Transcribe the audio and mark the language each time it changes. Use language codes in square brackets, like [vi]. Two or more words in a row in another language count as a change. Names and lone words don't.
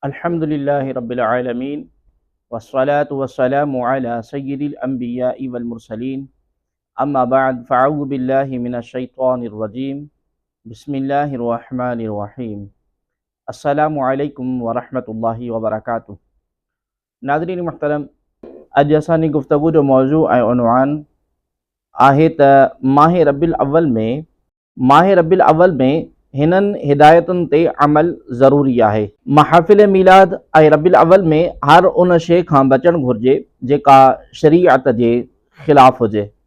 [ar] الحمد لله رب العالمين والصلاة والسلام على سيد الأنبياء والمرسلين أما بعد فأعوذ بالله من الشيطان الرجيم بسم الله الرحمن الرحيم السلام عليكم ورحمة الله وبركاته. [sd] नाज़रीन मुहतरम, अॼु असांजी गुफ्तगू जो मौज़ू ऐं उन्वान आहे त माह [ar] ربيع الأول [sd] में हिननि हिदायतुनि ते अमल ज़रूरी आहे। महफ़िल मीलाद ऐं [ar] ربيع الأول [sd] में हर उन शइ खां बचणु घुरिजे जेका शरीअत जे ख़िलाफ़ हुजे।